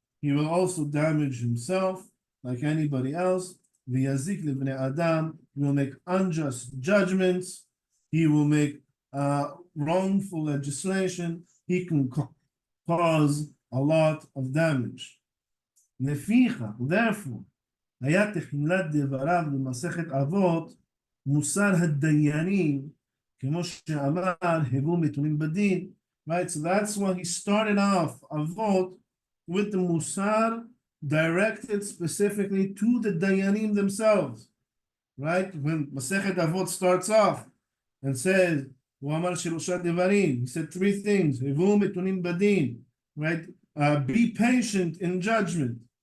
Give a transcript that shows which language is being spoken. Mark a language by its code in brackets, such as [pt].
[en] He will also damage himself like anybody else. [he] ויזיק לבני אדם, [en] he will make unjust judgments, he will make wrongful legislation, he can cause a lot of damage. [he] לפיכך, [en] therefore, [he] היה תחילת דבריו במסכת אבות, מוסר הדיינים, כמו שאמר, הבו מתונים בדין. [en] Right, so that's why he started off Avot with the musar directed specifically to the dayanim themselves. Right, when Masechet Avot starts off and says, he said three things, [he] הבו מתונים בדין, [en] right, be patient in judgment.